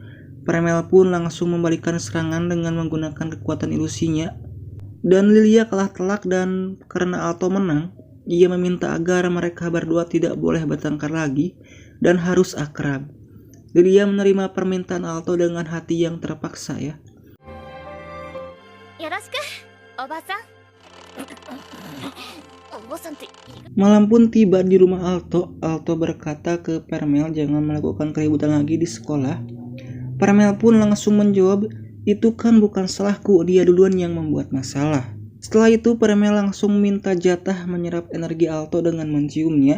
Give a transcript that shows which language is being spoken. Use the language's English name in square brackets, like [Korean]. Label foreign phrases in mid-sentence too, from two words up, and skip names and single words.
[Indonesian] Permel pun langsung membalikkan serangan dengan menggunakan kekuatan ilusinya. Dan Lilia kalah telak dan karena Alto menang, ia meminta agar mereka berdua tidak boleh bertengkar lagi dan harus akrab. Lilia menerima permintaan Alto dengan hati yang terpaksa ya. [Japanese] よろしく、おばさん。おばさんって。 [Indonesian] Malam pun tiba di rumah Alto. Alto berkata ke Permel jangan melakukan keributan lagi di sekolah. Permel pun langsung menjawab, itu kan bukan salahku, dia duluan yang membuat masalah. Setelah itu Permel langsung minta jatah menyerap energi Alto dengan menciumnya.